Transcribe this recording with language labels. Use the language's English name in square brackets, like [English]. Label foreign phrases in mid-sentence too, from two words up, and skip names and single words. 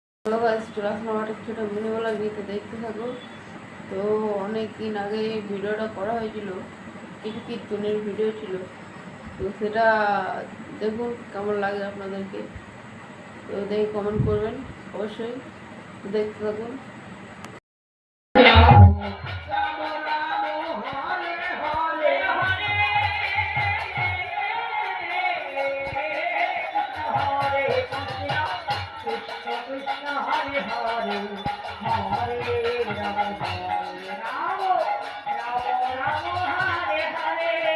[English] hello guys, [Bangla] চলে আসলাম একটা ছোটো [English] mini vlog [Bangla] নিতে, দেখতে থাকো। তো অনেক দিন আগে এই ভিডিওটা করা হয়েছিল, কিছু কীর্তনের ভিডিও ছিল। তো সেটা দেখুন কেমন লাগে আপনাদেরকে। তো দেখে কমেন্ট করবেন অবশ্যই, দেখতে থাকুন। [Sanskrit] कृष्ण हरे हरे हरे राम हरे राम राम राम हरे हरे